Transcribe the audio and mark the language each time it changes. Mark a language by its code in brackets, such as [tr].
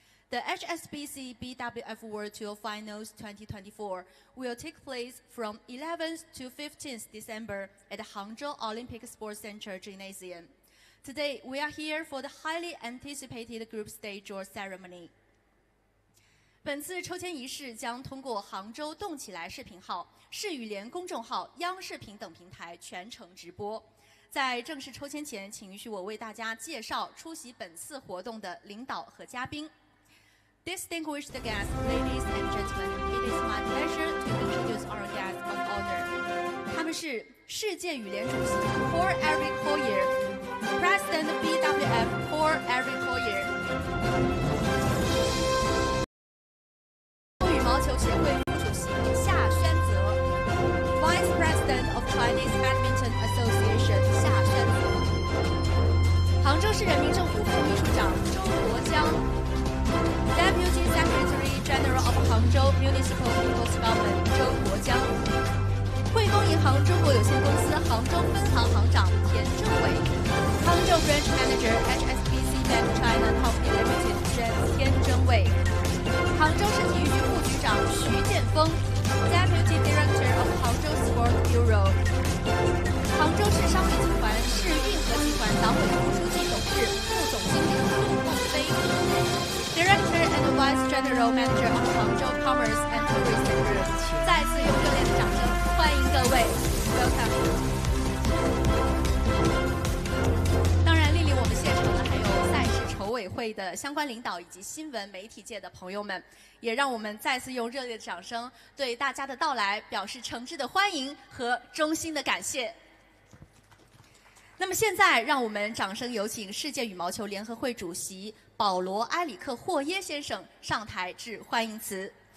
[en] The HSBC BWF World Tour Finals 2024 will take place from 11th to 15th December at the Hangzhou Olympic Sports Center Gymnasium. Today, we are here for the highly anticipated group stage draw ceremony. [zh] 本次抽签仪式将通过杭州动起来视频号、市羽联公众号、央视频等平台全程直播。在正式抽签前，请允许我为大家介绍出席本次活动的领导和嘉宾。 [en] Distinguished guests, ladies and gentlemen, it is my pleasure to introduce our guests of honor. [zh] 他们是世界羽联主席 Paul Eric Collier, [en] President BWF [zh] Paul Eric Collier, 羽毛球协会副主席夏宣泽 ， [en] Vice President of Chinese Badminton Association [zh] 夏宣泽，杭州市人民政府副秘书长周国江。 [en] Deputy Secretary General of Hangzhou Municipal People's Government [zh] 周国江，汇丰银行中国有限公司杭州分行行长田征伟，杭州 [en] Branch Manager HSBC Bank China Company Limited [zh] 田征伟，杭州市体育局副局长徐建峰 ， [en] Deputy Director of Hangzhou Sport Bureau， [zh] 杭州市商业集团市运河集团党委副书记董事副总经理陆梦飞。 [en] Director and Vice General Manager of Hangzhou Commerce and Tourism Group， [zh] 再次用热烈的掌声欢迎各位 [en] ，Welcome。 [zh] 当然，莅临我们现场的还有赛事筹委会的相关领导以及新闻媒体界的朋友们，也让我们再次用热烈的掌声对大家的到来表示诚挚的欢迎和衷心的感谢。那么现在，让我们掌声有请世界羽毛球联合会主席保罗·埃里克·霍耶先生上台致欢迎词。